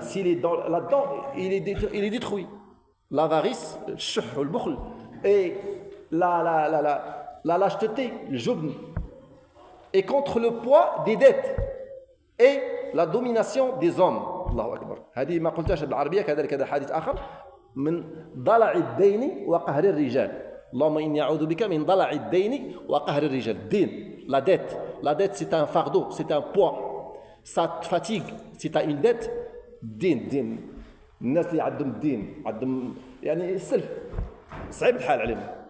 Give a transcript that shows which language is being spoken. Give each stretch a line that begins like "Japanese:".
French: S'il est là-dedans, il est détruit. L'avarice, le shuh ou le bukhl, et la lâcheté, le jubn. Et contre le poids des dettes et la domination des hommes.
Arabic: الله أكبر. هذه ما قلتهاش بالعربية. كذلك هذا حديث آخر من ضلع الدين وقهر الرجال. اللهم إني أعوذ بك من ضلع الدين وقهر الرجال. الدين,
French: la dette c'est un fardeau, c'est un poids, ça te fatigue. Si tu as une dette,
Arabic: دين الناس اللي عندهم الدين عندهم يعني السلف صعيب الحال عليهم.